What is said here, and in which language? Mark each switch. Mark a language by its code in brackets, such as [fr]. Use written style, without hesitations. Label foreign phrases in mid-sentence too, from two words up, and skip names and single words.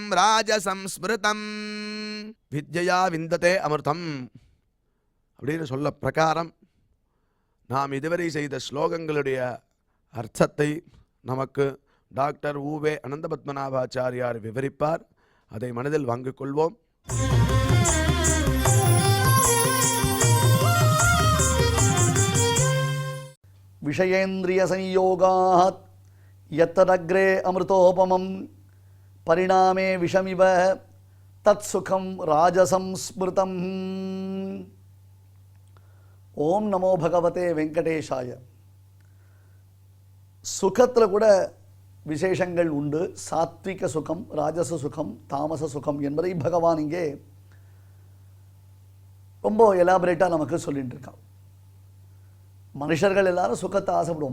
[sa] राजसंस्मृतम् विद्या विन्दते अमृतम् [ta] அப்படின்னு சொல்ல பிரகாரம் நாம் இதுவரை செய்த ஸ்லோகங்களுடைய அர்த்தத்தை நமக்கு டாக்டர் ஊவே அனந்தபத்மநாபாச்சாரியார் விவரிப்பார். அதை மனதில் வாங்கிக் கொள்வோம். [sa] விஷயேந்திரிய संयोगात् यत्तदग्रे अमृतोपमं परिणामे विषमिव तत्सुखं राजसंस्मृतम्। ओम नमो भगवते वेंकटेशाय. [ta] சுகத்தில் கூட விசேஷங்கள் உண்டு. சாத்விக சுகம், ராஜச சுகம், தாமச சுகம் என்பதை பகவான் இங்கே ரொம்ப எலாபரேட்டாக நமக்கு சொல்லிட்டு இருக்கான். மனுஷர்கள் எல்லாரும் சுகத்தை ஆசைப்படுவோம்.